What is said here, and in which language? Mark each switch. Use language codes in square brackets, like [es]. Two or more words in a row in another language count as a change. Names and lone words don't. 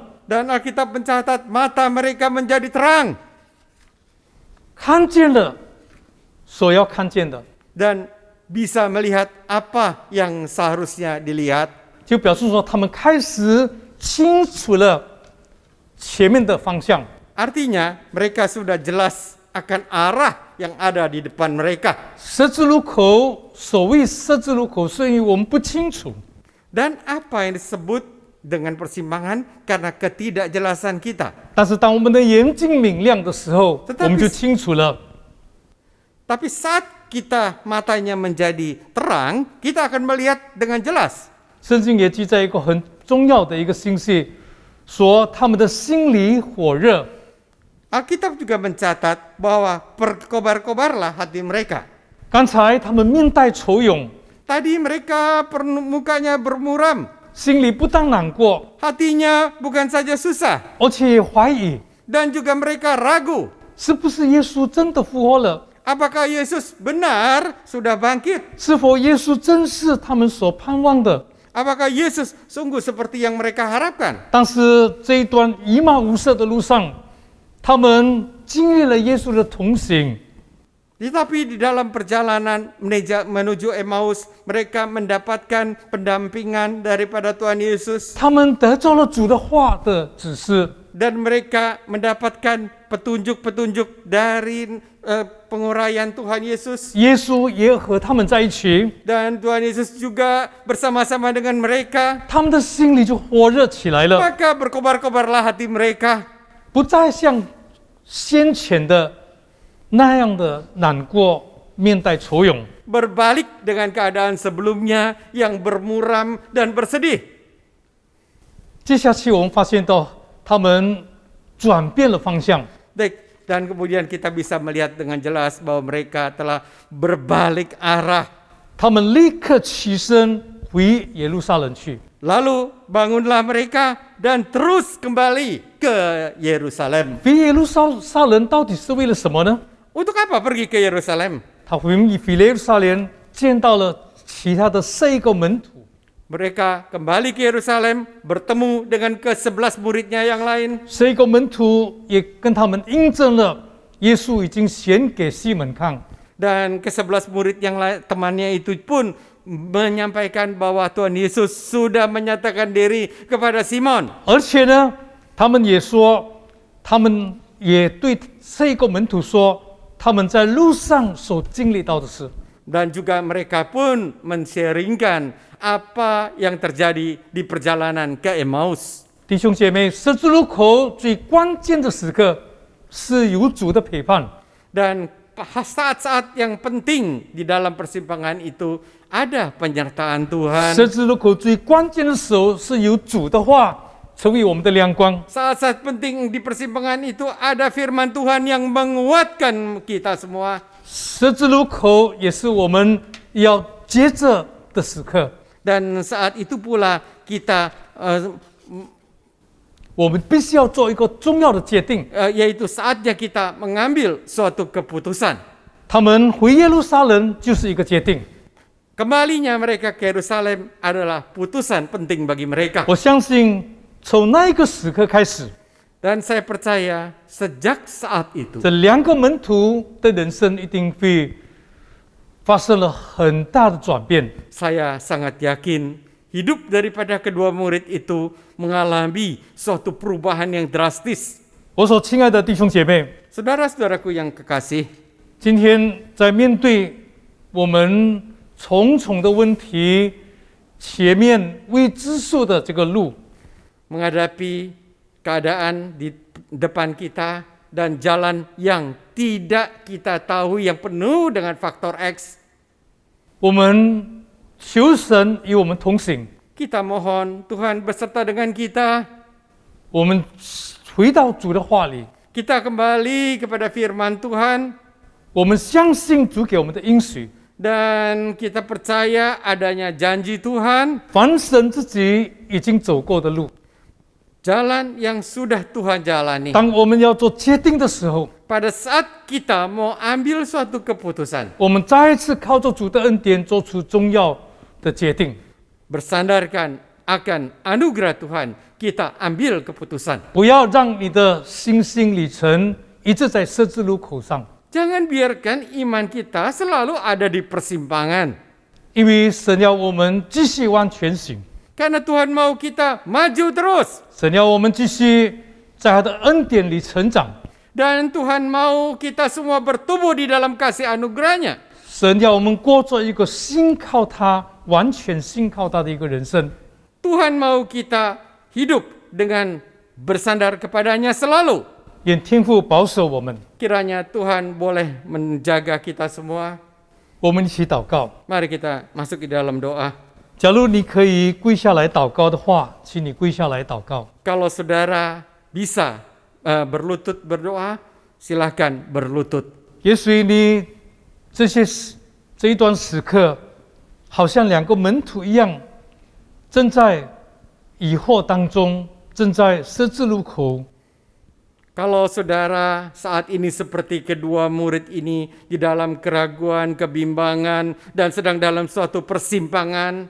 [id] Dan Alkitab mencatat mata mereka menjadi terang [zh] 看见了所要看见的， [id] dan bisa melihat apa yang seharusnya dilihat. [zh] 就表示说他们开始清楚了前面的方向。 [id] Artinya mereka sudah jelas akan arah yang ada di depan mereka. [zh] 十字路口，所谓十字路口，是因为我们不清楚。 [id] Dan apa yang disebut dengan persimpangan karena ketidakjelasan kita. [zh] 但是当我们的眼睛明亮的时候， [id] Tetapi- [zh] 我们就清楚了。 [id] Tapi saat kita matanya menjadi terang, kita akan melihat dengan jelas. [zh] 圣经也记载一个很重要的一个信息，说他们的心里火热。 [id] Alkitab juga mencatat bahwa berkobar-kobarlah hati mereka. [zh] 刚才他们面带愁容， [id] Tadi mereka mukanya bermuram, [zh] 心里不但难过， [id] hatinya bukan saja susah, [zh] 而且也怀疑， [id] dan juga mereka ragu. [zh] 是不是耶稣真的复活了？ [id] Apakah Yesus benar sudah bangkit? [zh] 是否耶稣真是他们所盼望的？ [id] Apakah Yesus sungguh seperti yang mereka harapkan? [zh] 但是这一段以马无色的路上，他们经历了耶稣的同行。 [id] Tetapi di dalam perjalanan menuju Emmaus, mereka mendapatkan pendampingan daripada Tuhan Yesus [zh] 他们得着了主的话的指示， [id] dan mereka mendapatkan petunjuk-petunjuk dari penguraian Tuhan Yesus [zh] 耶稣也和他们在一起， [id] dan Tuhan Yesus juga bersama-sama dengan mereka. [zh] 他们的心里就火热起来了， [id] Maka berkobar-kobarlah hati mereka. [zh] 不再像先前的那样的难过，面带愁容。 [id] Berbalik dengan keadaan sebelumnya yang bermuram dan bersedih. [zh] 接下去我们发现到他们转变了方向， [id] Dan kemudian kita bisa melihat dengan jelas bahwa mereka telah berbalik arah. [zh] 他们立刻起身回耶路撒冷去。 [id] Lalu bangunlah mereka dan terus kembali ke Yerusalem. [zh] 回耶路撒冷到底是为了什么呢？ [id] Untuk apa pergi ke Yerusalem? [zh] 他回耶路撒冷见到了其他的11个门徒， [id] Mereka kembali ke Yerusalem, bertemu dengan ke-11 muridnya yang lain. [zh] 11 个门徒也跟他们印证了耶稣已经显给西门看。 [id] Dan ke-11 murid yang lain, temannya itu pun menyampaikan bahwa Tuhan Yesus sudah menyatakan diri kepada Simon. [zh] 而且呢，他们也说，他们也对11个门徒说，他们在路上所经历到的事。 [id] Dan juga mereka pun men-sharingkan apa yang terjadi di perjalanan ke Emmaus. [zh] 弟兄姐妹，十字路口最关键的时刻是有主的陪伴。 [id] Dan saat-saat yang penting di dalam persimpangan itu ada penyertaan Tuhan. [zh] 十字路口最关键的时候是有主的话成为我们的亮光。 [id] Saat-saat penting di persimpangan itu ada firman Tuhan yang menguatkan kita semua. [zh] 十字路口也是我们要接着的时刻。 [id] Dan saat itu pula kita [zh] 我们必须要做一个重要的决定。 [id] yaitu saatnya kita mengambil suatu keputusan. [zh] 他们回耶路撒冷就是一个决定。 [id] Kembalinya mereka ke Yerusalem adalah putusan penting bagi mereka. [zh] 我相信从那一个时刻开始， [id] Dan saya percaya sejak saat itu [zh] 这2个门徒的人生一定会发生了很大的转变。 [id] saya sangat yakin hidup daripada kedua murid itu mengalami suatu perubahan yang drastis. [zh] 我所亲爱的弟兄姐妹， [id] Saudara-saudaraku yang kekasih, [zh] 今天在面对我们重重的问题，前面未知数的这个路， [id] menghadapi keadaan di depan kita dan jalan yang tidak kita tahu yang penuh dengan faktor X, [zh] 我们求神与我们同行， [id] kita mohon Tuhan beserta dengan kita. [zh] 我们回到主的话里， [id] Kita kembali kepada firman Tuhan [zh] 我们相信主给我们的应许， [id] dan kita percaya adanya janji Tuhan, [zh] 凡神自己已经走过的路。 [id] jalan yang sudah Tuhan jalani. [zh] 当我们要做决定的时候， [id] Pada saat kita mau ambil suatu keputusan, [zh] 我们再一次靠着主的恩典做出重要的决定， [id] bersandarkan akan anugerah Tuhan, kita ambil keputusan. [zh] 不要让你的信心里程一直在十字路口上， [id] Jangan biarkan iman kita selalu ada di persimpangan. [zh] 因为神要我们继续往前行， [id] Karena Tuhan mau kita maju terus. [zh] 神要我们继续在他的恩典里成长， [id] Dan Tuhan mau kita semua bertumbuh di dalam kasih anugerahnya. [zh] 神要我们过着一个信靠他、完全信靠他的一个人生。 [id] Tuhan mau kita hidup dengan bersandar kepadanya selalu. [zh] 愿天父保守我们。 [id] Kiranya Tuhan boleh menjaga kita semua. [zh] 我们一起祷告。 [id] Mari kita masuk di dalam doa. [zh] 假如你可以跪下来祷告的话，请你跪下来祷告。 [id] Kalau saudara bisa berlutut berdoa, silahkan berlutut. [zh] 也许你这一段时刻，好像两个门徒一样，正在疑惑当中，正在十字路口。 [id] Kalau saudara saat ini seperti kedua murid ini di dalam keraguan, kebimbangan, dan sedang dalam suatu persimpangan,